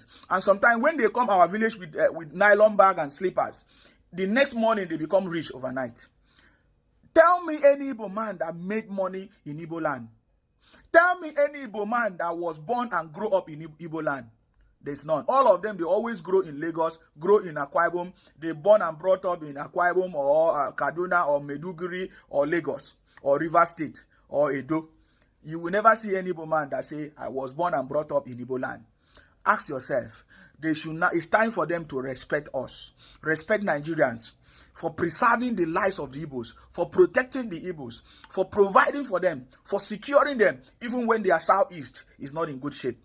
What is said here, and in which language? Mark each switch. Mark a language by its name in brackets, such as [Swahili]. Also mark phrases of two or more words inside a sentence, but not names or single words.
[English] And sometimes when they come our village with nylon bag and slippers, the next morning they become rich overnight. Tell me any Igbo man that made money in Igbo land. Tell me any Igbo man that was born and grew up in Igbo land. There's none. All of them, they always grow in Lagos, grow in Akwa Ibom. They born and brought up in Akwa Ibom or Kaduna or Meduguri or Lagos or River State or Edo. You will never see any Igbo man that say, I was born and brought up in Igbo land. Ask yourself, they should not, it's time for them to respect us. Respect Nigerians for preserving the lives of the Igbos, for protecting the Igbos, for providing for them, for securing them, even when their southeast is not in good shape.